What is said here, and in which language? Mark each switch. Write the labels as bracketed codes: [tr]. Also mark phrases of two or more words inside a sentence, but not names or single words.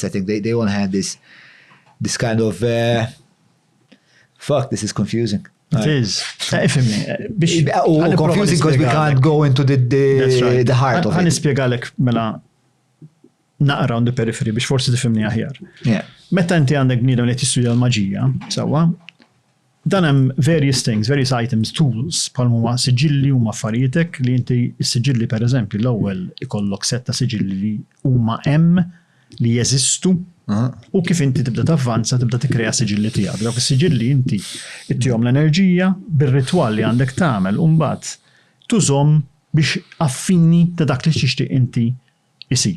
[en] I think they all had this kind of fuck, this is confusing. It is. Confusing because we can't go into the heart of it. [mt] Ħanispjegalek mela naqra [en] on the periphery [mt] biex forsi tifhimni aħjar. Meta inti għandek bniedem li tistudja l-maġija, sewwa, dan hemm [en] various things, various items, tools, [mt] bħal huma siġilli huma affarietek li inti s-siġilli pereżempju l-ewwel ikollok setta siġilli li huma hemm li jeżistu. U kif inti tibda tavvanza, tibda tikkrea siġilli tiegħek. Dawk is-siġilli inti ittihom l-enerġija bir-ritwal li għandek tagħmel u mbagħad tużhom biex affini ta' dak li tixtieq inti isir.